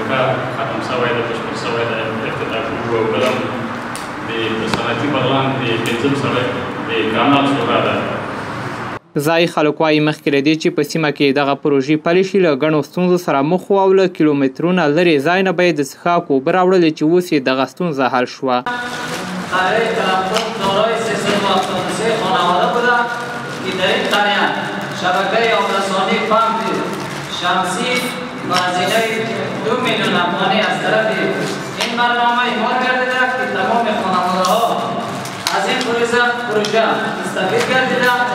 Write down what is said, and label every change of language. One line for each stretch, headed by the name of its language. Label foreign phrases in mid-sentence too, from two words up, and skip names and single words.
Pashto: کار ختم شوی ده، بشپړ شوی ده، افتتاح شوی او بله د صنعتي بغلان د 5 سړک د کانال شورا ده. ځایي خلک وایي مخکې له دې چې په سیمه کې دغه پروژې پلې شي له ګڼو ستونزو سره مخ وو او له کیلومترونه لرې ځای نه به یې د څښاک اوبه راوړلې چې اوس یې دغه ستونزه حل شوه.
Persian: قریه تلفظ دارای 373 خانواده بوده که در این قریه شبکه آبرسانی پمپ شمسی با هزینه 2 میلیون افغانی از طرف این برنامه اعمال گردیده که تمام خانواده ها از این پروژه مستفید گردیده.